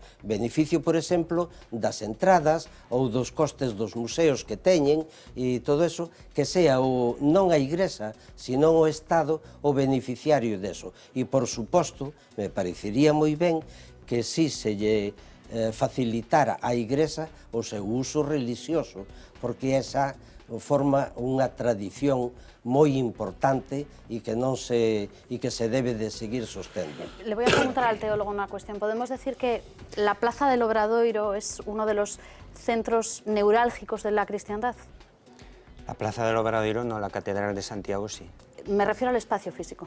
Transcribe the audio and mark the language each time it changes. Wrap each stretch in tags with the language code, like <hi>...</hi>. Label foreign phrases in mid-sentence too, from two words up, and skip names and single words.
<gl>Beneficio, por exemplo, das entradas ou dos costes dos museos que teñen e todo eso, que sea non a Igrexa, senón o Estado o beneficiario deso. E, por suposto, me parecería moi ben que si se lle facilitara a Igrexa o seu uso religioso, porque esa forma unha tradición moi importante e que se debe de seguir sostendo.</gl> <es>Le voy a preguntar al teólogo una cuestión. ¿Podemos decir que la Plaza del Obradoiro es uno de los centros neurálgicos de la cristiandad? La Plaza del Obradoiro no, la Catedral de Santiago sí. Me refiero al espacio físico.</es>